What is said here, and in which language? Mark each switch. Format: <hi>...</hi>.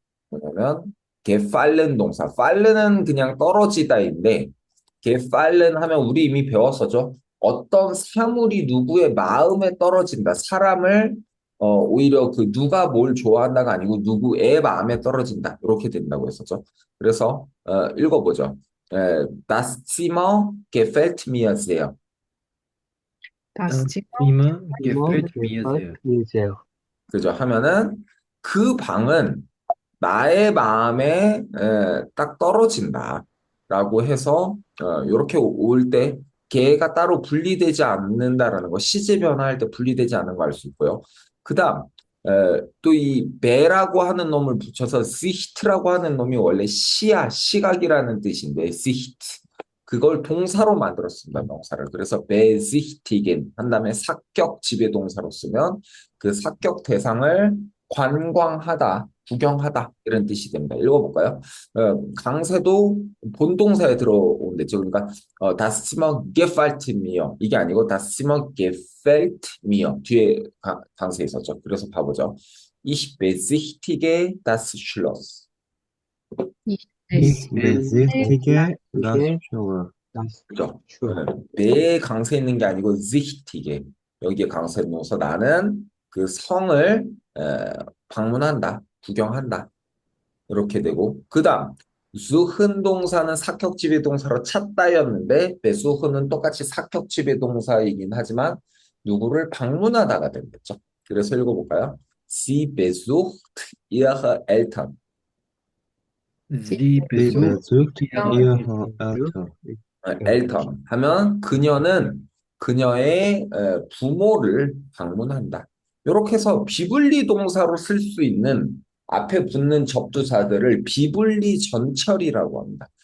<ko>뭐냐면 gefallen 동사. fallen은 그냥 떨어지다인데 gefallen 하면 우리 이미 배웠었죠. 어떤 사물이 누구의 마음에 떨어진다. 사람을 오히려 그 누가 뭘 좋아한다가 아니고 누구의 마음에 떨어진다. 이렇게 된다고 했었죠. 그래서 읽어보죠.</ko> <de>Das Zimmer gefällt mir sehr. Das Zimmer Zimmer Immer gefällt mir sehr. gefällt mir sehr.</de> <ko>그죠? 하면은 그 방은 나의 마음에 딱 떨어진다. 라고 해서 이렇게 올 때 개가 따로 분리되지 않는다라는 거 시제 변화할 때 분리되지 않는 거 알 수 있고요. 그 다음 또 이 배라고 하는 놈을 붙여서 시히트라고 하는 놈이 원래 시각이라는 뜻인데 시히트 그걸 동사로 만들었습니다. 명사를. 그래서 베시히티겐 한 다음에 사격 지배동사로 쓰면 그 사격 대상을 관광하다, 구경하다 이런 뜻이 됩니다. 읽어볼까요? 강세도 본동사에 들어온댔죠. 그러니까</ko> <de>das Zimmer gefällt mir</de> <ko>이게 아니고 das Zimmer gefällt mir 뒤에 강세 있었죠. 그래서 봐보죠.</ko> <de>Ich besichtige das Schloss. Ich besichtige das Schloss. Das</de> <ko>그죠?</ko> <de>Schloss.</de> <ko>내 강세 있는 게 아니고 sichtige 여기에 강세 넣어서 나는 그 성을 방문한다, 구경한다 이렇게 되고 그 다음 수흔 동사는 사격지배 동사로 찾다였는데 배수흔은 똑같이 사격지배 동사이긴 하지만 누구를 방문하다가 됐겠죠. 그래서 읽어볼까요?</ko> <de>Sie besucht ihre Eltern. Sie Sie besucht ihre ihre Eltern. Eltern.</de> <ko>엘턴 하면 그녀는 그녀의 부모를 방문한다. 이렇게 해서 비분리 동사로 쓸 수 있는 앞에 붙는 접두사들을 비분리 전철이라고 합니다.</ko>